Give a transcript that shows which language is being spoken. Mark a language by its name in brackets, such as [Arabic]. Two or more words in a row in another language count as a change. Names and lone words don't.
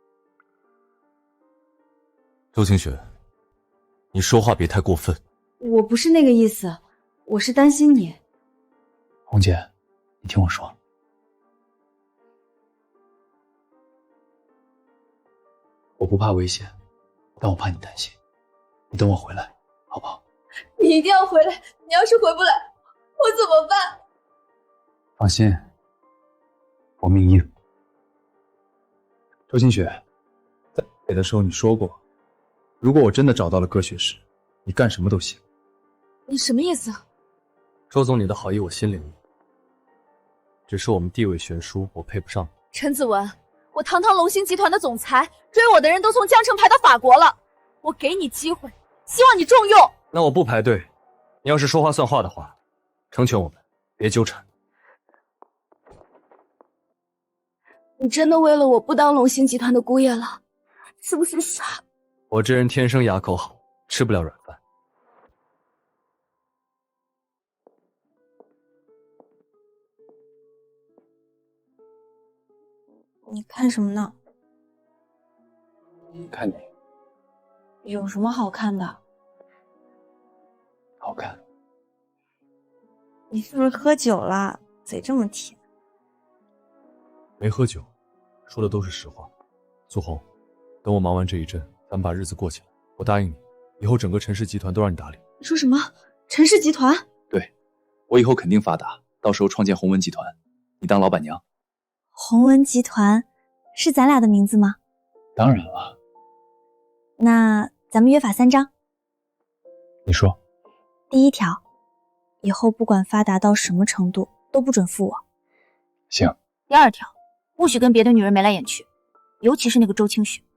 [Chinese] 周清雪，你說話別太過分。我不是那個意思，我是擔心你。紅姐，你聽我說，我不怕危險，但我怕你擔心。你等我回來，好不好？你一定要回來，你要是回不來，我怎麼辦？放心，我命硬。周清雪，在北的時候你說過，如果我真的找到了葛雪石，你幹什麼都行。你什麼意思？周總，你的好意我心領了，只是我們地位懸殊，我配不上你。陳子文，我堂堂龍興集團的總裁，追我的人都從江城排到法國了，我給你機會，希望你重用。那我不排隊，你要是說話算話的話，成全我們，別糾纏。你真的為了我不當龍興集團的姑爺了，是不是傻？我這人天生牙口好，吃不了軟飯。你看什麼呢？看你。有什麼好看的？好看。你是不是喝酒了？嘴這麼甜。沒喝酒，說的都是實話。蘇紅，等我忙完這一陣，咱們把日子過起來。我答應你，以後整個陳氏集團都讓你打理。你說什麼？陳氏集團？對，我以後肯定發達，到時候創建宏文集團，你當老闆娘。宏文集團是咱倆的名字嗎？當然了。那咱們約法3章。你說。第1條，以後不管發達到什麼程度，都不准負我。行。第2條，不許跟別的女人眉來眼去，尤其是那個周清雪。